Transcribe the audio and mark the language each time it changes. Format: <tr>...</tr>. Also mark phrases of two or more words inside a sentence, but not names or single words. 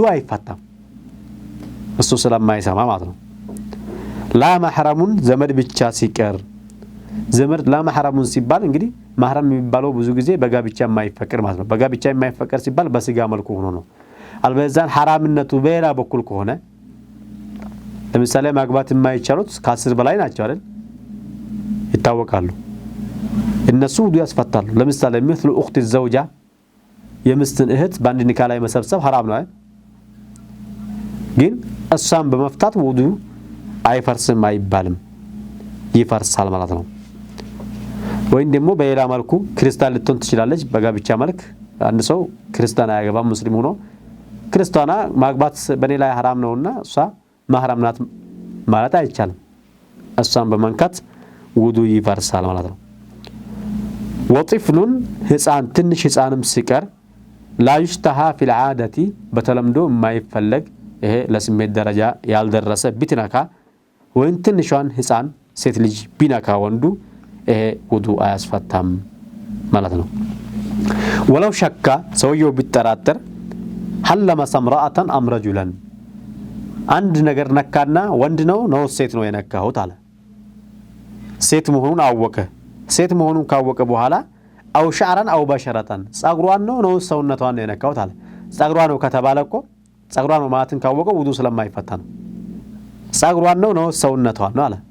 <am>አይፈታም እሱ ስለማይሰማ ማለት ነው።</am> <ar>لا محرم</ar> <am>ዘመድ ብቻ ሲቀር ዘመድ</am> <ar>لا محرم</ar> <am>ሲባል እንግዲህ ማህረም የሚባለው ብዙ ጊዜ በጋብቻ የማይፈቀድ ማለት ነው። በጋብቻ የማይፈቀድ ሲባል በስጋ መልኩ ሆኖ ነው። አልበዛን ሐራምነቱ በሌላ በኩል ከሆነ ለምሳሌ ማግባት የማይቻሉት ከ10 በላይ ናቸው አይደል? ይታወቃሉ እነሱ ውዱ ያስፈታሉ ለምሳሌ</am> <ar>مثل اخت الزوجة</ar> <am>የምስትን እህት በአንድ ኒካ ላይ መሰብሰብ حرام ነው ግን እሷን በመፍታት ውዱ አይፈርስም አይባልም ይፈርሳል ማለት ነው ወይም ደግሞ በሌላ መልኩ ክርስቲያን ልትሆን ትችላለች በጋብቻ መልክ አንድ ሰው ክርስቲያን አያገባም ሙስሊም ሆኖ ክርስቲያና ማግባት በኔ ላይ حرام ነውና እሷ ማህረም ናት ማለት አይቻልም እሷን በመንካት ውዱ ይፈርሳል ማለት ነው ወጥፍሉን ህፃን ትንሽ ህፃንም ሲቀር</am> <ar>لا يشتهى في العادة</ar> <am>በተለምዶ የማይፈለግ ይሄ ለስሜት ደረጃ ያልደረሰ ቢትነካ ወይን ትንሿን ህፃን ሴት ልጅ ቢነካ ወንዱ ይሄ ውዱ አያስፈታም ማለት ነው</am> <ar>ولو شك</ar> <am>ሰውየው ቢጠራጠር</am> <ar>هل لمس امرأة أم رجلا</ar> <am>አንድ ነገር ነካና ወንድ ነው ሴት ነው የነካው ታለ ሴት መሆኑን አወቀ ሴት መሆኑን ካወቀ በኋላ</am> <ar>أو شعرا أو بشرة</ar> <am>ጸጉሯን ነው ሰውነቷን ነው የነካው ታለ ጸጉሯ ነው ከተባለ እኮ ጸጉሯ ነው ማለትን ካወቀ ውዱ ስለማይፈታ ነው ጸጉሯን ነው ሰውነቷን ነው አለ</am>